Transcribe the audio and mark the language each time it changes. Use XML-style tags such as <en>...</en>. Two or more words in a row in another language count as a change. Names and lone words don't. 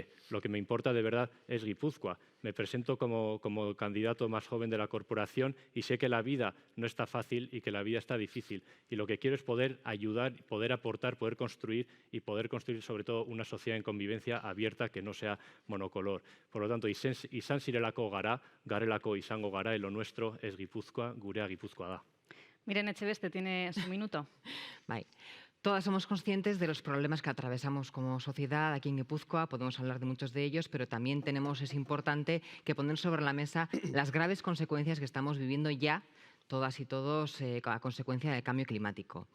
<es>Lo que me importa de verdad es Guipúzcoa. Me presento como candidato más joven de la corporación y sé que la vida no está fácil y que la vida está difícil. Y lo que quiero es poder ayudar, poder aportar, poder construir sobre todo una sociedad en convivencia abierta que no sea monocolor. Por lo tanto,</es> <eu>izan zirelako gara, garelako izango gara,</eu> <es>y lo nuestro es Guipúzcoa,</es> <eu>gurea Guipúzcoa da.</eu> <es>Miren Echeveste, tiene su minuto. Bye. Todas somos conscientes de los problemas que atravesamos como sociedad aquí en Guipúzcoa, podemos hablar de muchos de ellos, pero también es importante que poner sobre la mesa las graves consecuencias que estamos viviendo ya todas y todos a consecuencia del cambio climático.</es>